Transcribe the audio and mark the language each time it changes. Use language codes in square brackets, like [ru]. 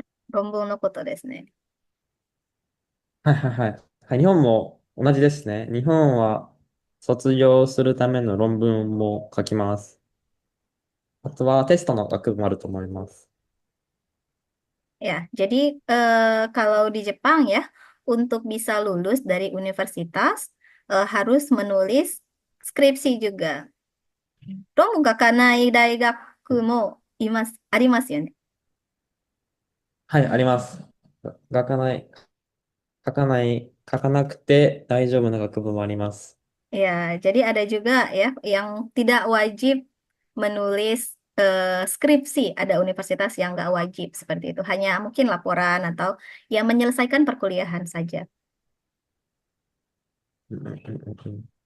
[ja] 論文のことですね。はいはいはい。はい、日本も同じですね。日本は卒業するための論文も書きます。あとはテストの学部もあると思います。 [id] Ya, jadi kalau di Jepang ya, untuk bisa lulus dari universitas harus menulis skripsi juga. [ja] 論文書かない大学もありますよね。はい、あります。書かない、書かなくて大丈夫な学部もあります。 [id] Ya, jadi ada juga ya yang tidak wajib menulis skripsi. Ada universitas yang nggak wajib seperti itu. Hanya mungkin laporan atau ya menyelesaikan perkuliahan saja. [ja] うんうんうんうん。